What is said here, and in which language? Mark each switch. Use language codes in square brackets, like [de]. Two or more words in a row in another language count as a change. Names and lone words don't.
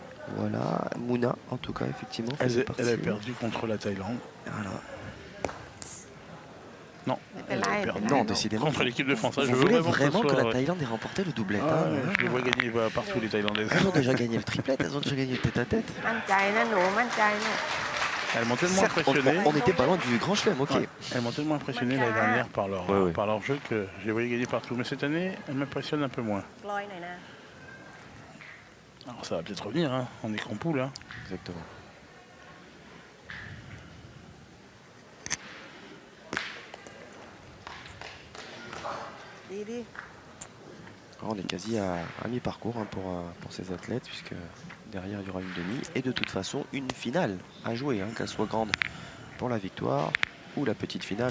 [fr] Voilà, Mouna en tout cas, effectivement. Elle avait perdu contre la Thaïlande. Voilà. Non, elle avait perdu. Non, décidément. Contre l'équipe de France. Vous voulez vraiment que la Thaïlande ait remporté le doublette Ah, hein, ouais, je les vois gagner partout les Thaïlandaises. Elles ont déjà gagné le triplet, elles ont déjà gagné le tête-à-tête. [th] มั่นใจนะหนูมั่นใจนะ [fr] Elles m'ont tellement Certes, impressionné. on n'était pas loin du grand chelem, ok. Ouais. Elles m'ont tellement impressionné l'année dernière par Ouais. leur jeu que je les voyais gagner partout. Mais cette année, elles m'impressionnent un peu moins. [th] ลอยหน่อยนะ [fr] Alors ça va peut-être revenir, hein. On est qu'en poule. Hein. Exactement. On est quasi à mi-parcours hein, pour ces athlètes, puisque derrière il y aura une demi et de toute façon une finale à jouer, hein, qu'elle soit grande pour la victoire ou la petite finale.